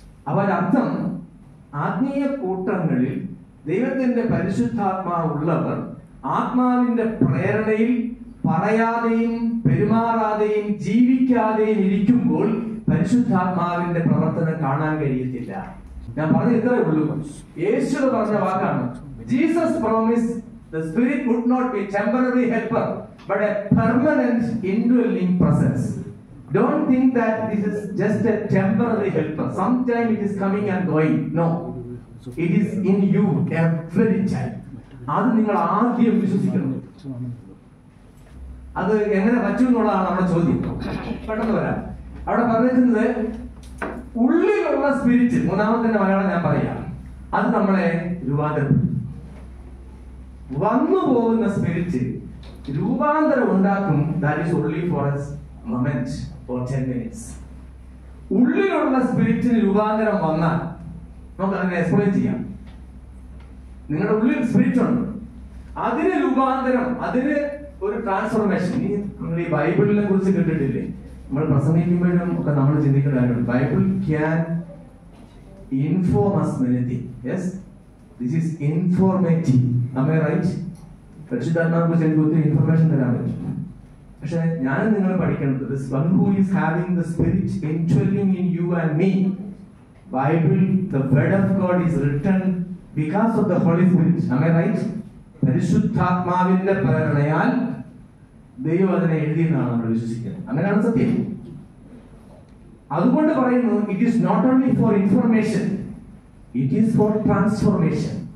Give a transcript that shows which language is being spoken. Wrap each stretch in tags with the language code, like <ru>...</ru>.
<ml>അവരർത്ഥം ആത്മീയ കൂട്ടങ്ങളിൽ ദൈവത്തിന്റെ പരിശുദ്ധാത്മാവുള്ളവർ ആത്മാവിന്റെ പ്രേരണയിൽ പറയാതെയും പെരുമാറാതെയും ജീവിക്കാതെയും ഇരിക്കുമ്പോൾ പരിശുദ്ധാത്മാവിന്റെ പ്രവർത്തനം കാണാൻ കഴിയത്തില്ല. ഞാൻ പറഞ്ഞ ഇത്രേ ഉള്ളൂ. യേശു പറഞ്ഞ വാക്കാണ്,</ml> <en>Jesus promise the spirit would not be temporary helper but a permanent indwelling presence. Don't think that this is just a temporary helper, sometime it is coming and going. No, it is in you every time.</en> <ml>അത് നിങ്ങൾ ആദ്യം വിശ്വസിക്കണം. അത് എങ്ങനെ പറ്റും എന്നുള്ളതാണ് നമ്മുടെ ചോദ്യം. പെട്ടെന്ന് വരാം. അവിടെ പറഞ്ഞിരിക്കുന്നത് ഉള്ളിലുള്ള സ്പിരിറ്റ്, മൂന്നാമത്തെ മലയാളം ഞാൻ പറയാം, അത് നമ്മളെ രൂപാന്തരപ്പെടും. വന്നു പോകുന്ന സ്പിരിറ്റ് രൂപാന്തരം ഉണ്ടാക്കും.</ml> <en>That is only for a moment for 10 minutes.</en> <ml>ഉള്ളിലുള്ള സ്പിരിറ്റിന് രൂപാന്തരം വന്നാൽ നമുക്ക് അതിനെ എക്സ്പ്ലെയിൻ ചെയ്യാം. നിങ്ങളുടെ ഉള്ളിൽ സ്പിരിറ്റ് ഉണ്ട്, അതിന് രൂപാന്തരം, അതിന് ഒരു ട്രാൻസ്ഫോർമേഷൻ. നിങ്ങൾ ഈ ബൈബിളിനെ കുറിച്ച് കേട്ടിട്ടില്ലേ? നമ്മൾ പ്രസംഗിക്കുമ്പോഴും ഒക്കെ നമ്മൾ ചിന്തിക്കേണ്ട കാര്യമുണ്ട്.</ml> <en>Bible can inform us many things. Yes, this is informative. Am I right?</en> <ml>പരിശുദ്ധാത്മാവിനെ കുറിച്ച് എനിക്ക് ഒത്തിരി ഇൻഫർമേഷൻ തരാൻ പറ്റും. പക്ഷെ ഞാൻ നിങ്ങൾ പഠിക്കേണ്ടത്,</ml> <en>this one who is having the spirit indwelling in you and me. Bible, the word of God is written because of the Holy Spirit. Am I right?</en> <ml>പരിശുദ്ധാത്മാവിന്റെ പ്രേരണയാൽ ദൈവം അതിനെ എഴുതിയെന്നാണ് നമ്മൾ വിശ്വസിക്കുന്നത്. അങ്ങനെയാണ് സത്യം. അതുകൊണ്ട് പറയുന്നു,</ml> <en>It is not only for information, it is for transformation.</en>